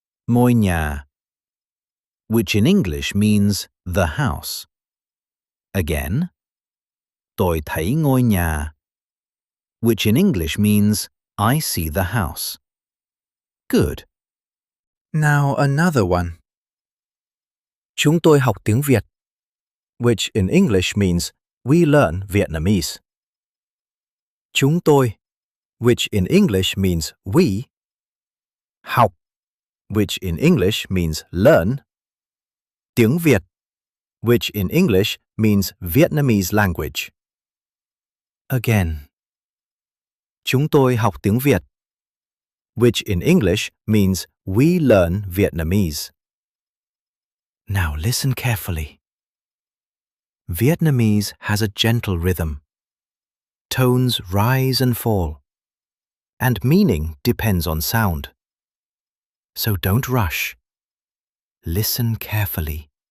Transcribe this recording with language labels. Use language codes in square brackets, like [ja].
[vi] Ngôi nhà, [en] which in English means the house. Again, [vi] tôi thấy ngôi nhà, [en] which in English means I see the house. Good. Now another one. [vi] Chúng tôi học tiếng Việt, [en] which in English means we learn Vietnamese. [vi] Chúng tôi, [en] which in English means we. [vi] Học, [en] which in English means learn. [vi] Tiếng Việt, [en] which in English means Vietnamese language. Again. [vi] Chúng tôi học tiếng Việt, [en] which in English means we learn Vietnamese. Now listen carefully. Vietnamese has a gentle rhythm. Tones rise and fall, and meaning depends on sound. So don't rush. Listen carefully.